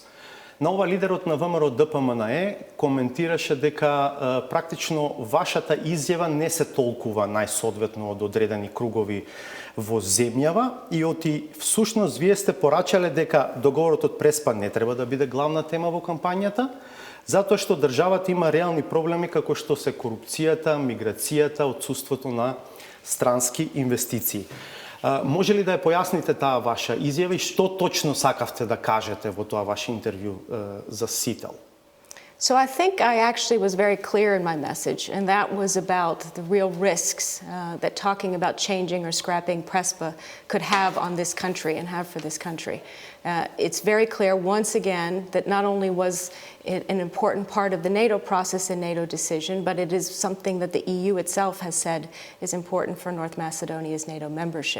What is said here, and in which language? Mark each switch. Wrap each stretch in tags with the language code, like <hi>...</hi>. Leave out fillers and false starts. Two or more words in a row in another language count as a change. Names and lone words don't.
<mk>На ова лидерот на ВМРО-ДПМНЕ коментираше дека практично вашата изјава не се толкува најсоодветно од одредени кругови во земјава и оти всушност вие сте порачале дека договорот од Преспа не треба да биде главна тема во кампањата, затоа што државата има реални проблеми како што се корупцијата, миграцијата, отсуството на странски инвестиции. Може ли да ја појасните таа ваша изјава и што точно сакавте да кажете во тоа ваше интервју за Сител?</mk> <en>So I think I actually was very clear in my message, and that was about the real risks that talking about changing or scrapping Prespa could have on this country and have for this country. It's very clear, once again, that not only was it an important part of the NATO process and NATO decision, but it is something that the EU itself has said is important for North Macedonia's NATO membership.</en>